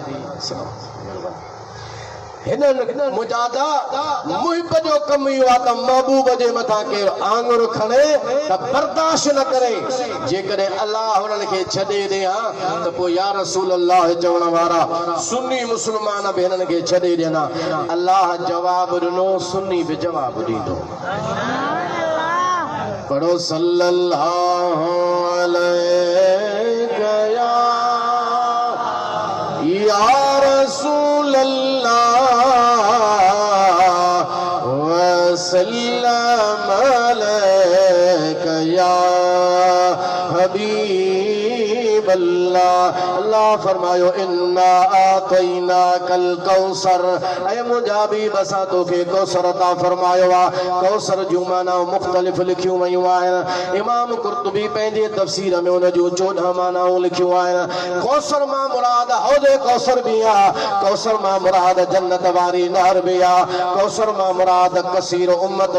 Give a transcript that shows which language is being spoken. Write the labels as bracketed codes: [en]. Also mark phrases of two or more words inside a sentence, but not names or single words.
[sd] हिननि मुजादा मुहिब जो कमु इहो आहे त महबूब जे मथां केरु आङुर खणे त बर्दाश्त न करे जेकॾहिं अलाह हुननि खे छॾे ॾे हा त पोइ [ar] يا رسول الله [sd] चवण वारा सुन्नी मुस्लमान बि हिननि खे छॾे ॾियनि अलाह जवाबु ॾिनो सुन्नी बि जवाबु ॾींदो पढ़ो [ar] صلى الله عليه يا رسول الله وسلم عليك يا حبيب الله [sd] अल्लाह फरमायो [ar] إنا أعطيناك الكوثر [sd] ऐ मुंहिंजा बि बसा तोखे कौसर अता फरमायो आहे कौसर जूं माना मुख़्तलिफ़ लिखियूं वयूं आहिनि इमाम कुर्तुबी पंहिंजे तफ़सीर में उन जूं 14 मानाऊं लिखियूं आहिनि कौसर मां मुराद हौदे कौसर बि आहे कौसर मां मुराद जन्नत वारी नहर बि आहे कौसर मां मुराद कसीर उम्मत